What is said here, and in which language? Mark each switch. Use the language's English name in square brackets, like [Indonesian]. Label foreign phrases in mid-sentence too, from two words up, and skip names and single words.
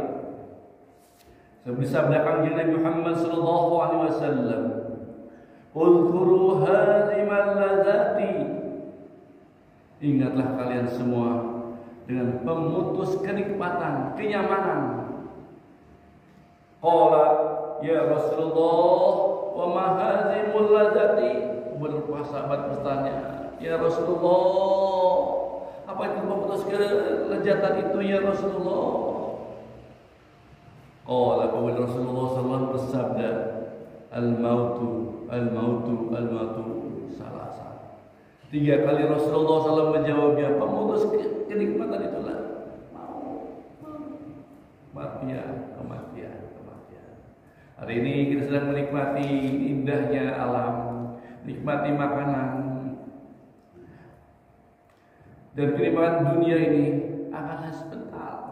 [Indonesian] Sebisa belakang Nabi Muhammad [Arabic] sallallahu alaihi wasallam, "Udhkuru hazimal ladzati." [Indonesian] Ingatlah kalian semua dengan pemutus kenikmatan, kenyamanan. [Arabic] Qala ya Rasulullah, wa ma hazimul ladzati? [Indonesian] Beberapa sahabat bertanya, [Arabic] ya Rasulullah, [Indonesian] apa itu pemutus kelezatan itu [Arabic] ya Rasulullah? [Indonesian] Qala kemudian Rasulullah SAW bersabda, [Arabic] al-mautu, al-mautu, al-mautu salasa. [Indonesian] 3 kali Rasulullah SAW menjawabnya, pemutus kenikmatan itulah kematian. Hari ini kita sedang menikmati indahnya alam, nikmati makanan, dan kenikmatan dunia ini akan sebentar.